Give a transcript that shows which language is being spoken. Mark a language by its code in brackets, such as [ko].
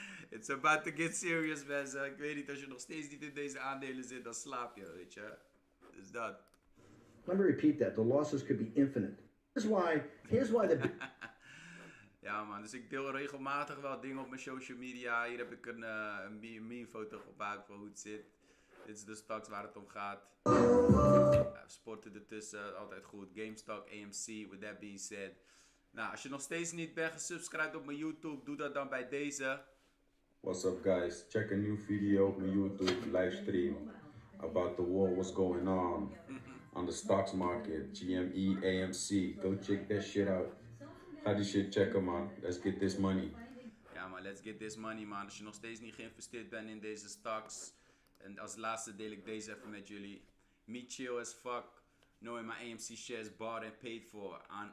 [en] It's about to get serious, [nl] mensen. Ik weet niet, als je nog steeds niet in deze aandelen zit, dan slaap je, weet je. Dus dat. [en] Let me repeat that. The losses could be infinite. Here's why the... [nl] Ja man, dus ik deel regelmatig wel dingen op mijn social media. Hier heb ik een meme foto gemaakt van hoe het zit. Dit is de stocks waar het om gaat. Sporten ertussen, altijd goed. [en] GameStop, AMC, with that being said. [nl] Nou, als je nog steeds niet bent gesubscribed op mijn YouTube, doe dat dan bij deze. [en] What's up guys? Check a new video [nl] op mijn [en] YouTube livestream about the war, what's going on the stocks market, GME AMC. Go check that shit out. [nl] Ga die shit checken, man. [en] Let's get this money. Ja, man, let's get this money, man. [nl] Als je nog steeds niet geïnvesteerd bent in deze stocks. En als laatste deel ik deze even met jullie. [en] Me chill as fuck. Knowing my AMC shares bought and paid for.